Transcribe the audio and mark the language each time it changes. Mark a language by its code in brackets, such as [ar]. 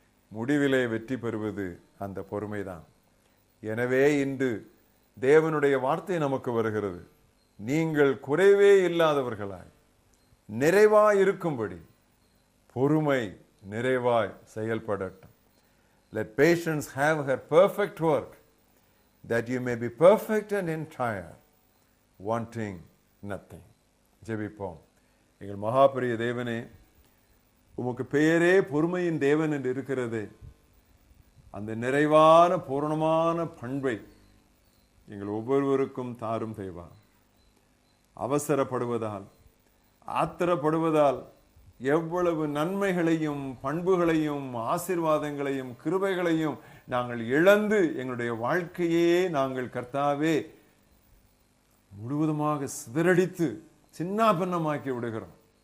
[ta] முடிவிலே வெற்றி பெறுவது அந்த பொறுமைதான். எனவே இன்று தேவனுடைய வார்த்தை நமக்கு வருகிறது, நீங்கள் குறைவே இல்லாதவர்களாய் நிறைவாய் இருக்கும்படி பொறுமை நிறைவாய் செயல்படட்டும். [en] Let patience have her perfect work, that you may be perfect and entire, wanting nothing. [ta] ஜெபிப்போம். எங்கள் மகாபெரிய தேவனே, உமக்கு பெயரே பொறுமையின் தேவன் என்று இருக்கிறது. அந்த நிறைவான பூரணமான பண்பை எங்கள் ஒவ்வொருவருக்கும் தாரும் தேவா. அவசரப்படுவதால், ஆத்திரப்படுவதால் எவ்வளவு நன்மைகளையும் பண்புகளையும் ஆசீர்வாதங்களையும் கிருபைகளையும் நாங்கள் இழந்து எங்களுடைய வாழ்க்கையே நாங்கள் கர்த்தாவே முழுவதுமாக சிதறடித்து சின்னாபின்னமாக்கி விடுகிறோம்.